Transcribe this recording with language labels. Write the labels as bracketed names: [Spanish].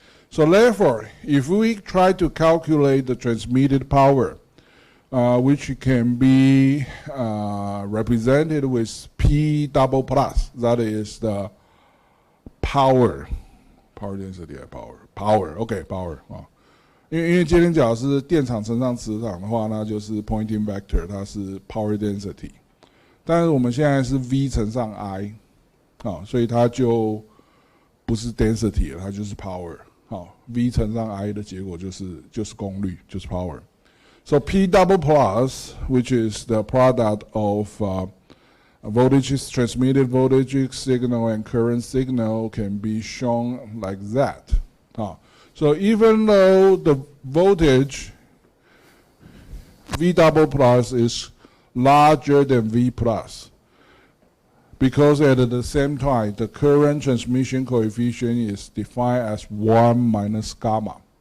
[English] So therefore, if we try to calculate the transmitted power, which can be represented with P double plus, that is the power density, power, okay, power [Chinese] 因为今天讲是电场乘上磁场的话，那就是 Poynting vector， 它是 power density。但是我们现在是 V 乘上 I， 所以它就不是 density 了，它就是 power。 V 乘上 I 的结果就是功率，就是 power。 [English] So P double plus, which is the product of voltages, transmitted voltage signal and current signal, can be shown like that. So even though the voltage V double plus is larger than V plus, because at the same time the current transmission coefficient is defined as 1 minus gamma.